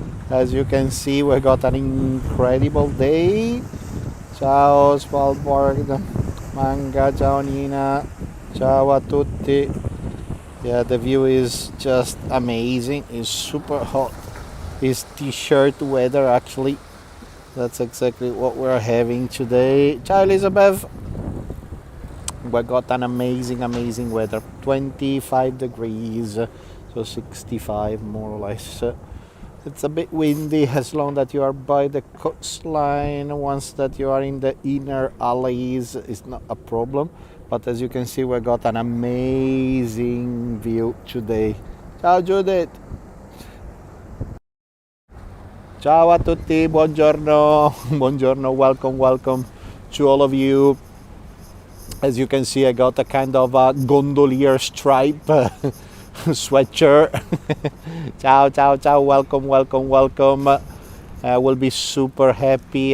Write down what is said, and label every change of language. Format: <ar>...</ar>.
<en>As you can see, we got an incredible day.</en> <it>Ciao Svalbard, Manga, ciao Nina, ciao a tutti.</it> <en>Yeah, the view is just amazing. It's super hot. It's t-shirt weather actually. That's exactly what we're having today.</en> <it>Ciao Elizabeth.</it> <en>We got an amazing weather. 25 degrees, so 65 more or less. It's a bit windy as long that you are by the coastline. Once that you are in the inner alleys, it's not a problem. But as you can see, we got an amazing view today.</en> <it>Ciao Judith. Ciao a tutti, buongiorno. Buongiorno,</it> <en>welcome to all of you. As you can see, I got a kind of a gondolier stripe sweatshirt.</en> <it>Ciao,</it> <en>welcome. I will be super happy.</en>